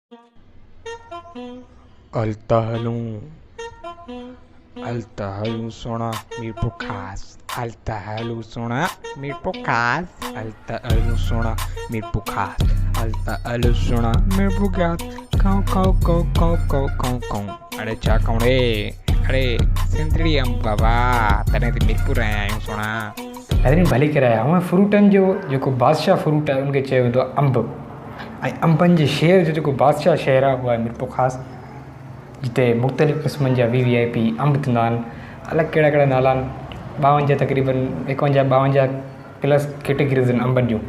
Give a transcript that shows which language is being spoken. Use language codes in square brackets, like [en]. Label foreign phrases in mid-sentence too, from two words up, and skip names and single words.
[sd] Altahalung, altahalu sona mirpo khas, altahalu sona mirpo khas, altahalu sona mirpo khas, altahalu sona mirpo khas. Kau kau kau kau kau kau kau. अरे चा कौन रे? अरे सिंधड़ी हम बाबा तने ते मिरपुर आया आहियूं सोना। अरे भले कराया हूँ फ्रूटनि जो जेको बादशाह फ्रूट आहे उनखे चयो वेंदो आहे अंब ऐं अंबनि जे शहर जो जेको बादशाह शहर आहे उहो आहे मिरपुर ख़ासि, जिते मुख़्तलिफ़ क़िस्मनि जा VVIP अंब थींदा आहिनि। अलॻि कहिड़ा कहिड़ा नाला आहिनि, 52 तक़रीबन 51-52 [en] plus categories [sd] आहिनि अंबनि जूं।